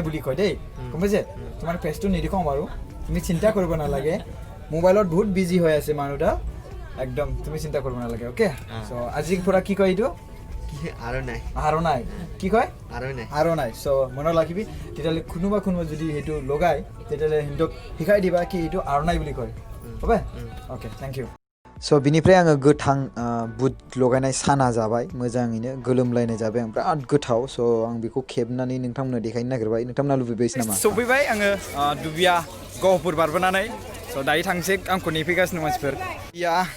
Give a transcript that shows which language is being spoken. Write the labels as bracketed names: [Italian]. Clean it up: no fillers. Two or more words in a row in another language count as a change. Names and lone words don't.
[Assamese] বুলি কয় দেই গম পাইছে তোমাৰ ফেচটো নেদেখাওঁ বাৰু তুমি চিন্তা কৰিব নালাগে মোবাইলত বহুত বিজি হৈ আছে মানুহটা একদম তুমি চিন্তা কৰিব নালাগে অ'কে চ' আজিৰ পৰা কি কয় এইটো আৰণাই কি কয় আৰণাই চ' মনত ৰাখিবি তেতিয়াহ'লে কোনোবা যদি সেইটো লগায় তেতিয়াহ'লে সিহঁতক শিকাই দিবা কি এইটো আৰণাই বুলি কয় হ'ব অ'কে [English] thank you [Bodo] स' बिनिफ्राय आङो गोथां बुट लगायनाय साना जाबाय मोजाङैनो गोलोमलायनाय जाबाय आं बिराद गोथाव स' आं बेखौ खेबनानै नोंथांमोननो देखायनो नागिरबाय नोंथांमोना लुबैबायसो नामा सफैबाय आङो दुबिया गहपुर बारबोनानै स' दायो थांसै आंखौ नेफैगासिनो मानसिफोर या